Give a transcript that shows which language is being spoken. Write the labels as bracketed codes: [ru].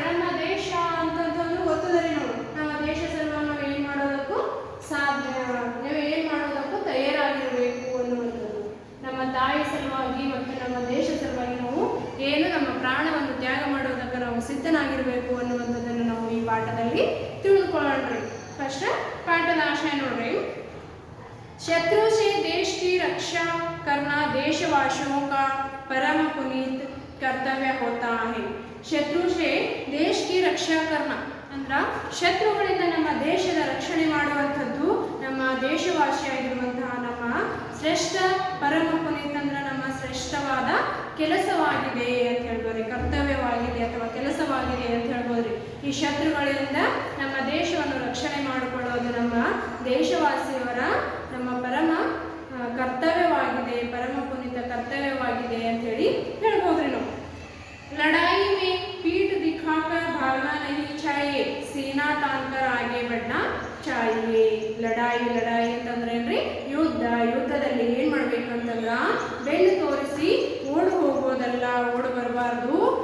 [kn] ನಮ್ಮ ದೇಶ ಅಂತಂತಂದ್ರೆ ಗೊತ್ತದ್ರಿ, ನಮ್ಮ ದೇಶ ಸಲುವಾಗಿ ನಾವು ಏನು ಮಾಡೋದಕ್ಕೂ ಸಾಧ್ಯ, ನಾವು ಏನು ಮಾಡೋದಕ್ಕೂ ತಯಾರಾಗಿರಬೇಕು ಅನ್ನುವಂಥದ್ದು. ನಮ್ಮ ತಾಯಿ ಸಲುವಾಗಿ ಮತ್ತು ನಮ್ಮ ದೇಶ ಸಲುವಾಗಿ ನಾವು ನಮ್ಮ ಪ್ರಾಣವನ್ನು ತ್ಯಾಗ ಮಾಡೋದಕ್ಕೆ ನಾವು ಸಿದ್ಧನಾಗಿರಬೇಕು ಅನ್ನುವಂಥದ್ದನ್ನು ನಾವು ಈ ಪಾಠದಲ್ಲಿ ತಿಳ್ಕೊಳ್ಳೋಣ್ರಿ. ಫಸ್ಟ್ ಪಾಠದ ಆಶಯ ನೋಡ್ರಿ. [hi] शत्रु से देश की रक्षा करना देशवासियों का परम पुनीत कर्तव्य होता है. शत्रु से देश की रक्षा करना [kn] ಅಂದ್ರೆ ಶತ್ರುಗಳಿಂದ ನಮ್ಮ ದೇಶದ ರಕ್ಷಣೆ ಮಾಡುವಂಥದ್ದು ನಮ್ಮ ದೇಶವಾಸಿಯಾಗಿರುವಂತಹ ನಮ್ಮ ಶ್ರೇಷ್ಠ ಪರಮ ಪುನೀತ್ ಅಂದ್ರೆ ನಮ್ಮ ಶ್ರೇಷ್ಠವಾದ ಕೆಲಸವಾಗಿದೆ ಅಂತ ಹೇಳ್ಬೋದ್ರಿ, ಕರ್ತವ್ಯವಾಗಿದೆ ಅಥವಾ ಕೆಲಸವಾಗಿದೆ ಅಂತ ಹೇಳ್ಬೋದ್ರಿ. ಈ ಶತ್ರುಗಳಿಂದ ನಮ್ಮ ದೇಶವನ್ನು ರಕ್ಷಣೆ ಮಾಡಿಕೊಳ್ಳೋದು ನಮ್ಮ ದೇಶವಾಸಿಯವರ ನಮ್ಮ ಪರಮ ಕರ್ತವ್ಯವಾಗಿದೆ, ಪರಮ ಪುನೀತ ಕರ್ತವ್ಯವಾಗಿದೆ ಅಂತ ಹೇಳಿ ಹೇಳ್ಬೋದ್ರಿ ನಾವು. [hi] लड़ाई में पीठ दिखाकर भागना नहीं चाहिए, सीना तानकर आगे बढ़ना चाहिए. [kn] ಲಡಾಯಿ ಅಂತಂದ್ರೆ ಯುದ್ಧದಲ್ಲಿ ಏನ್ ಮಾಡ್ಬೇಕು ಅಂತಂದ್ರ ಬೆನ್ನು ತೋರಿಸಿ ಓಡು ಹೋಗೋದಲ್ಲ, ಓಡು ಬರಬಾರ್ದು.